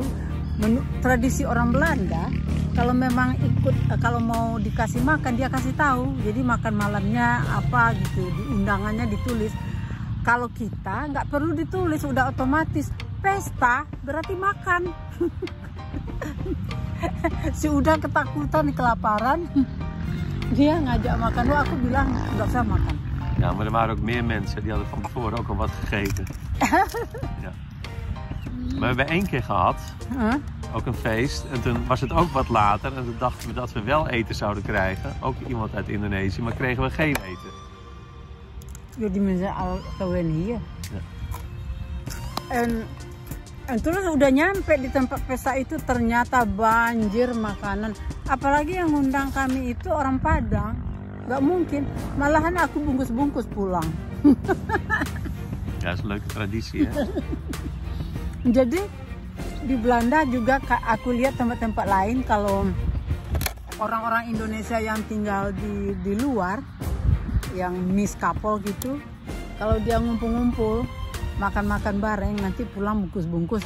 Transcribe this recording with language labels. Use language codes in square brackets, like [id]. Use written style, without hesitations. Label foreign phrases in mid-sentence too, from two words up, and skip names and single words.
[id] Tradisi orang Belanda, kalau memang ikut, kalau mau dikasih makan dia kasih tahu, jadi makan malamnya apa gitu, di undangannya ditulis. Kalau kita nggak perlu ditulis, udah otomatis. Pesta berarti makan. Si Uda ketakutan, kelaparan, dia ngajak makan. Wah, aku bilang nggak usah makan. [nl] Ja, maar er waren ook meer mensen die hadden van tevoren ook al wat gegeten. Ja. Maar we hebben 1 keer gehad, ook een feest, en toen was het ook wat later en toen dachten we dat we wel eten zouden krijgen. Ook iemand uit Indonesië, maar kregen we geen eten. [id] Jadi [nl] mensen al [id] kawin hier. [nl] Ja. [id] En terus udah nyampe di tempat pesta itu ternyata banjir makanan. Apalagi yang ngundang kami itu orang Padang. Gak mungkin. Malahan aku bungkus-bungkus pulang. [nl] Ja, dat is een leuke traditie, hè? [id] Jadi di Belanda juga aku lihat tempat-tempat lain, kalau orang-orang Indonesia yang tinggal di luar, yang miskapol gitu, kalau dia ngumpul-ngumpul makan-makan bareng, nanti pulang bungkus-bungkus.